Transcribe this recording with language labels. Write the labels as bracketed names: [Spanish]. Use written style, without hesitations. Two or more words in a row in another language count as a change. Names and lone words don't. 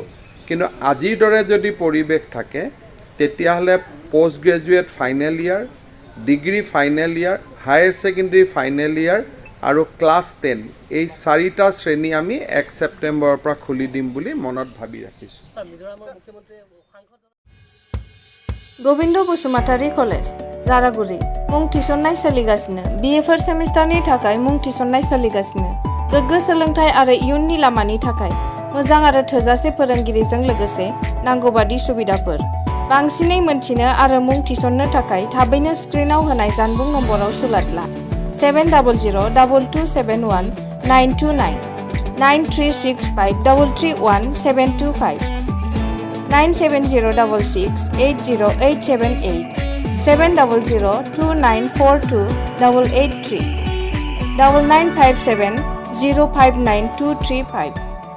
[Assamese] কিন্তু আজিৰ দৰে যদি পৰিৱেশ থাকে তেতিয়াহ'লে [English] post graduate final year, degree final year, higher secondary final year [Assamese] আৰু ক্লাছ 10 এই 4টা শ্ৰেণী আমি 1 ছেপ্টেম্বৰৰ পৰা খুলি দিম বুলি মনত ভাবি ৰাখিছোঁ। স্যার মিজোরামৰ মুখ্যমন্ত্ৰী সাংসদ [Bodo] गोविंद बसुमतारी कलेज जारागुरि मुं थिसननाय सोलिगासिनो BA4 सेमिस्टारनि थाखाय मुं थिसननाय सोलिगासिनो गोग्गो सोलोंथाय आरो इयुननि लामानि थाखाय मोजां आरो थोजासे फोरोंगिरिजों लोगोसे नांगौबादि सुबिदाफोर बांसिनै मोनथिनो आरो मुं थिसननो थाखाय थाबैनो स्क्रिनाव होनाय जानबुं नम्बराव सुलाद ला 7002271929 9365331725 97066808878 70029428883 9957059235